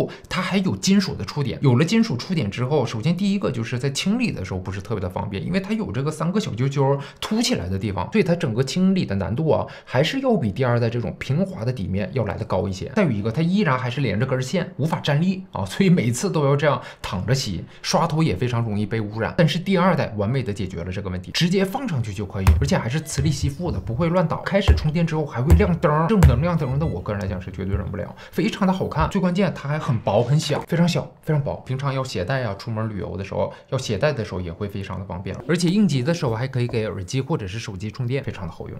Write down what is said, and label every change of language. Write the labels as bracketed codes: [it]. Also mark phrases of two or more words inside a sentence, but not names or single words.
[zh] 它還有金屬的觸點，有了金屬觸點之後，首先第一個就是在清理的時候不是特別的方便，因為它有這個3個小揪揪凸起來的地方，所以它整個清理的難度啊，還是要比第2代這種平滑的底面要來的高一些。再有一個，它依然還是連着根線，無法站立啊，所以每次都要這樣躺着洗，刷頭也非常容易被污染。但是第2代完美的解決了這個問題，直接放上去就可以，而且還是磁力吸附的，不會亂倒。開始充電之後還會亮燈，這種能亮燈的我個人來講是絕對忍不了，非常的好看，最關鍵它還很薄。很小，非常小，非常薄。平常要攜帶啊，出門旅遊的時候要攜帶的時候也會非常的方便。而且應急的時候還可以給耳機或者是手機充電，非常的好用。